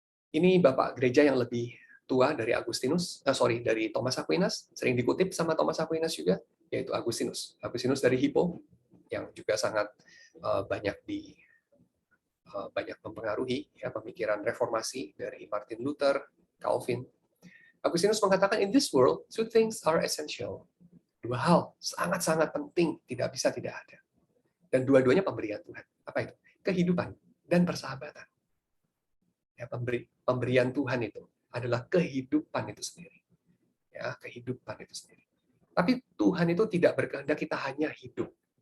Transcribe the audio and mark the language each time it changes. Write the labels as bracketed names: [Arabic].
[Indonesian] Ini Bapak gereja yang lebih tua dari dari Thomas Aquinas, sering dikutip sama Thomas Aquinas juga, yaitu Agustinus. Agustinus dari Hippo, yang juga sangat banyak banyak mempengaruhi ya pemikiran reformasi dari Martin Luther, Calvin. Agustinus mengatakan, [English] in this world, two things are essential. [Indonesian] Dua hal sangat-sangat penting, tidak bisa tidak ada. Dan dua-duanya pemberian Tuhan. Apa itu? Kehidupan dan persahabatan. Ya, pemberian Tuhan itu adalah kehidupan itu sendiri. Ya, kehidupan itu sendiri. Tapi Tuhan itu tidak berkehendak kita hanya hidup.